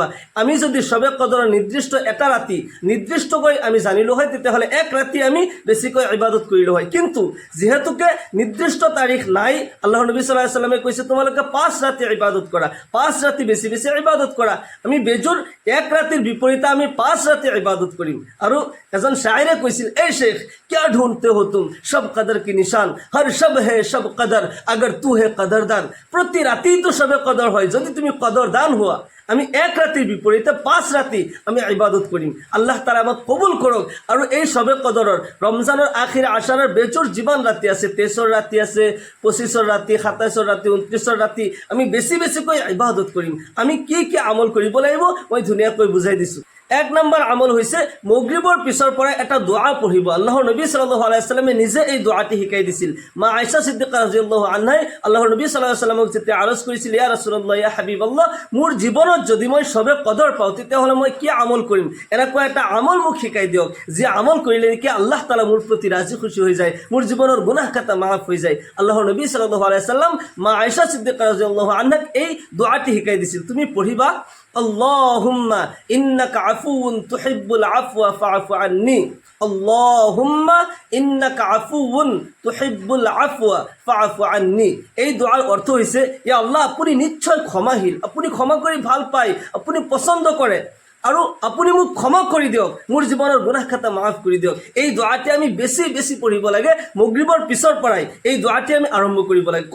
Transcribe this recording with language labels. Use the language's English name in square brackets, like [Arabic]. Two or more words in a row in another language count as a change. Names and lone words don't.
[Assamese] আমি যদি শবে কদৰৰ নিৰ্দিষ্ট এটা ৰাতি নিৰ্দিষ্টকৈ আমি জানিলোঁ হয়, তেতিয়াহ'লে এক ৰাতি আমি বেছিকৈ ইবাদত কৰিলোঁ হয়। কিন্তু যিহেতুকে নিৰ্দিষ্ট তাৰিখ নাই, আল্লাহৰ নবী [Arabic] صلى الله عليه وسلم [Assamese] কৈছে তোমালোকে 5 ৰাতি ইবাদত কৰা, 5 ৰাতি বেছি বেছি ইবাদত কৰা। আমি বেজুৰ এক ৰাতিৰ বিপৰীতে আমি 5 ৰাতি ইবাদত কৰিম। আৰু এজন শায়ৰে কৈছিল, [Urdu] اے شیخ کیا ڈھونڈتے ہو تم شب قدر کی نشان، ہر شب ہے شب قدر اگر تو ہے قدردان. [Bangla] প্রতি রাতেই তো শবে কদর হয় যদি তুমি কদরদান হওয়া। [Assamese] আমি এক ৰাতিৰ বিপৰীতে 5 ৰাতি আমি ইবাদত কৰিম। [Arabic] الله تعالى [Assamese] আমাক কবুল কৰক। আৰু এই শবে কদৰৰ ৰমজানৰ আখিৰে আশাৰৰ বেজুৰ যিমান ৰাতি আছে, 23ৰ ৰাতি আছে, 25ৰ ৰাতি, 27ৰ ৰাতি, 29ৰ ৰাতি, আমি বেছি বেছিকৈ ইবাদত কৰিম। আমি কি কি আমল কৰিব লাগিব মই ধুনীয়াকৈ বুজাই দিছোঁ। 1 নম্বৰ আমল হৈছে মাগৰিবৰ পিছৰ পৰা এটা দোৱা পঢ়িব। আল্লাহৰ নবী [Arabic] صلى الله عليه وسلم [Assamese] নিজে এই দোৱাটি শিকাই দিছিল। মা আয়েশা সিদ্দিকা [Arabic] رضي الله عنها [Assamese] আল্লাহৰ নবী [Arabic] صلى الله عليه وسلم [Assamese] যেতিয়া আৰজ কৰিছিল, [Arabic] يا رسول الله، يا حبيب الله, [Assamese] মোৰ জীৱনত যদি মই শবে কদৰ পাওঁ, তেতিয়াহ'লে মই কি আমল কৰিম? এনেকুৱা এটা আমল মোক শিকাই দিয়ক, যি আমল কৰিলে নেকি [Arabic] الله تعالى [Assamese] মোৰ প্ৰতি ৰাজি খুশি হৈ যায়, মোৰ জীৱনৰ গুনাহ খাতা মাফ হৈ যায়। আল্লাহৰ নবী [Arabic] صلى الله عليه وسلم [Assamese] মা আয়েশা সিদ্দিকা [Arabic] رضي الله عنها [Assamese] এই দোৱাটি শিকাই দিছিল। তুমি পঢ়িবা, [Arabic] اللهم إنك عفو تحب العفو فاعف عني، اللهم إنك عفو تحب العفو فاعف عني. [Assamese] এই দোৱাৰ অৰ্থ হৈছে, [Arabic] يا الله, [Assamese] আপুনি নিশ্চয় ক্ষমাশীল, আপুনি ক্ষমা কৰি ভাল পায়, আপুনি পছন্দ কৰে, আৰু আপুনি মোক ক্ষমা কৰি দিয়ক, মোৰ জীৱনৰ গুনাহ খাতা মাফ কৰি দিয়ক। এই দোৱাটি আমি বেছি বেছি পঢ়িব লাগে। মাগৰিবৰ পিছৰ পৰাই এই দোৱাটি আমি আৰম্ভ কৰিব লাগে।